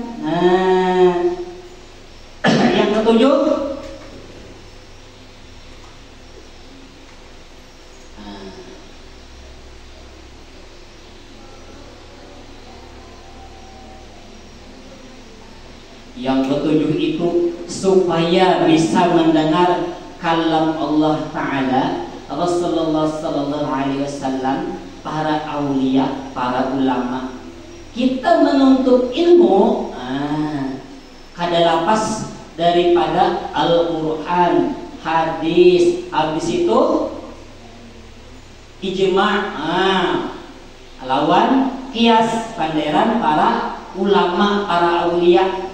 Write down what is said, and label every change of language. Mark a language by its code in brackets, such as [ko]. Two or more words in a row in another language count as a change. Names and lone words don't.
[id] Nah, yang ketujuh, itu supaya bisa mendengar kalam Allah Ta'ala, Rasulullah [ar] Sallallahu Alaihi Wasallam, [id] para aulia, para ulama. Kita menuntut ilmu [bjn] kada lapas [id] daripada Al-Quran, hadis, habis itu ijma', lawan kias, panderan para ulama, para aulia.